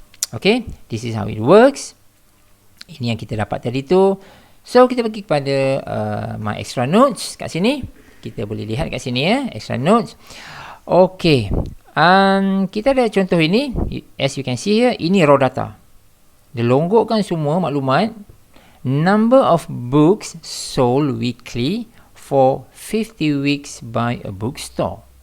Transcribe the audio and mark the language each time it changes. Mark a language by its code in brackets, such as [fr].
[en] Okay, this is how it works. [ms] Ini yang kita dapat tadi tu. So kita pergi kepada [en] my extra notes [ms] kat sini. Kita boleh lihat kat sini ya, extra notes. Okay, kita ada contoh ini. [en] As you can see here, ini raw data. [ms] Dia longgokkan semua maklumat. [en] Number of books sold weekly for 50 weeks by a bookstore.